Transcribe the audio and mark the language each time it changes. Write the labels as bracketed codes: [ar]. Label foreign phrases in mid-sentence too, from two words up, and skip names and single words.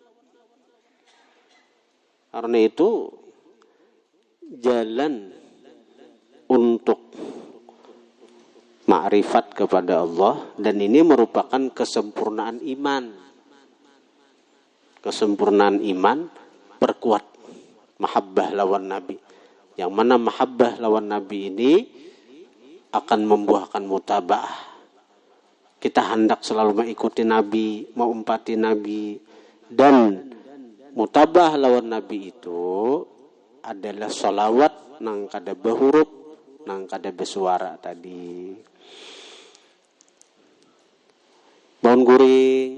[id] Karena itu jalan untuk makrifat kepada Allah dan ini merupakan kesempurnaan iman. [bjn] Kesempurnaan iman perkuat mahabbah lawan Nabi. Yang mana mahabbah lawan Nabi ini akan membuahkan mutabaah. [id] Kita hendak selalu mengikuti Nabi, mengumpati Nabi. [bjn] Dan mutabaah lawan Nabi itu adalah sholawat nang kada berhuruf, nang kada bersuara tadi. Bangun guring.